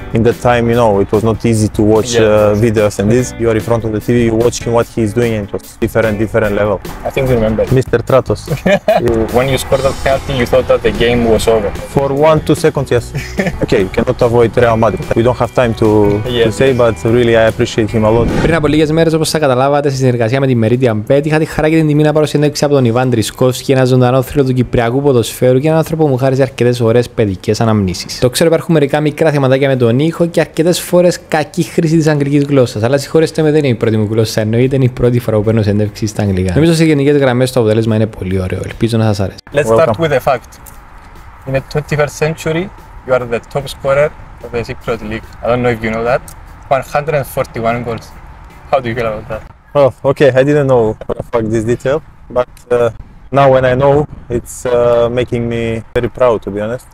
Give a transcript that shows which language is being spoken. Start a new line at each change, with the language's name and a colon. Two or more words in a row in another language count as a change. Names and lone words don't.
English: In that time, it was not easy to watch videos and this. You are in front of the TV, you watch him what he is doing, and it was different level. I think you remember. Mr. Stratos. When you scored that penalty, you thought that the game was over. For 1-2 seconds, yes. Okay, you cannot avoid Real Madrid. We don't have time to say, but really I appreciate him a lot.
Greek: Πριν από λίγες μέρες, όπως θα καταλάβατε, στη συνεργασία με τη Meridian Bet, είχα τη χαρά και την τιμή να πάρω συνέντευξη από τον Ιβάν Τρισκόφσκι, ένα ζωντανό θρύλο του κυπριακού ποδοσφαίρου και έναν άνθρωπο που μου χάρισε αρκετές ωραίες παιδικές αναμνήσεις. Το ξέρω, υπάρχουν μερικά μικρά θεματάκια με τον ήχο και αρκετές φορές κακή χρήση της αγγλικής γλώσσας. Αλλά συγχωρέστε με, δεν είναι η πρώτη μου γλώσσα, εννοείται, είναι η πρώτη φορά που παίρνω συνέντευξη στα αγγλικά. Νομίζω σε γενικές γραμμές το αποτέλεσμα είναι πολύ ωραίο. Ελπίζω να σας αρέσει.
English: Let's start with a fact. In the 21st century, you are the top scorer of the Cypriot League. I don't know if you know that. 141 goals. How do you feel about that? Oh, okay, I didn't know for a fact this detail, but now when I know, it's making me very proud, to be honest.